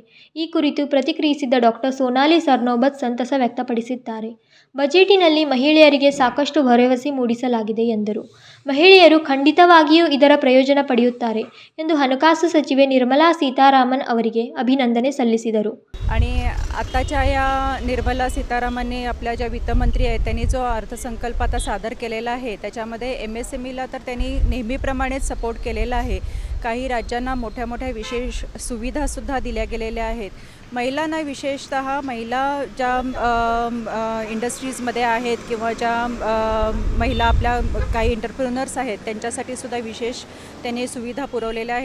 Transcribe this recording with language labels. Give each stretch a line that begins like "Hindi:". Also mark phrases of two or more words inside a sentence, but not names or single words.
Kannada: ಈ ಕುರಿತು ಪ್ರತಿಕ್ರಿಯಿಸಿದ ಡಾ. ಸೋನಾಲಿ ಸರ್ನೋಬತ್ ಸಂತಸ ವ್ಯಕ್ತಪಡಿಸಿದ್ದಾರೆ. ಬಜೆಟಿನಲ್ಲಿ ಮಹಿಳೆಯರಿಗೆ ಸಾಕಷ್ಟು ಭರವಸೆ ಮೂಡಿಸಲಾಗಿದೆ ಎಂದರು. ಮಹಿಳೆಯರು ಖಂಡಿತವಾಗಿಯೂ ಇದರ प्रयोजन ಪಡೆಯುತ್ತಾರೆ ಎಂದು ಹಣಕಾಸು ಸಚಿವೆ ನಿರ್ಮಲಾ ಸೀತಾರಾಮನ್ ಅವರಿಗೆ ಅಭಿನಂದನೆ ಸಲ್ಲಿಸಿದರು.
Marathi: आणि आताच्या या निर्मला सीतारामनने आपल्या ज्या वित्तमंत्री आहेत त्यांनी जो अर्थसंकल्प आता सादर केलेला आहे त्याच्यामध्ये MSMEला तर त्यांनी नेहमीप्रमाणेच सपोर्ट केलेला आहे. काही राज्यांना मोठ्या मोठ्या विशेष सुविधासुद्धा दिल्या गेलेल्या आहेत. महिलांना विशेषतः महिला ज्या इंडस्ट्रीजमध्ये आहेत किंवा ज्या महिला आपल्या काही एंटरप्रेन्युअर्स आहेत त्यांच्यासाठी सुद्धा विशेष त्यांनी सुविधा पुरवलेल्या आहेत.